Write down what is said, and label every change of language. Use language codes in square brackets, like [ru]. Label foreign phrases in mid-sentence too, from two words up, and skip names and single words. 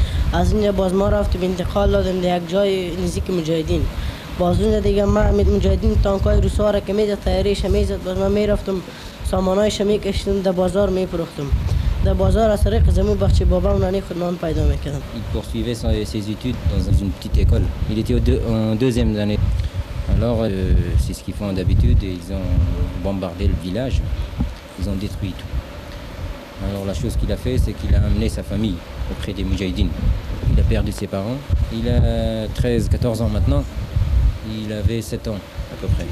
[fa] از اینجا باز ما رفتیم انتقال دادیم در یک جای نزدیک مجاهدین. باز اونجا دیگه ما مجاهدین تانکای روسا را که میزد تیاریش میزد، باز ما میرفتم سامانایش میکشتم در بازار میفروختم. در بازار از طریق زمین بخش بابا و نانی خود نان پیدا میکردم. [fr] Il poursuivait ses études dans une petite école. Il était en deuxième année. Alors c'est ce qu'ils font d'habitude, ils ont bombardé le village, ils ont détruit tout. Alors la chose qu'il a fait, c'est qu'il a amené sa famille auprès des Moudjahidines. Il a perdu ses parents, il a 13-14 ans maintenant, il avait 7 ans à peu près.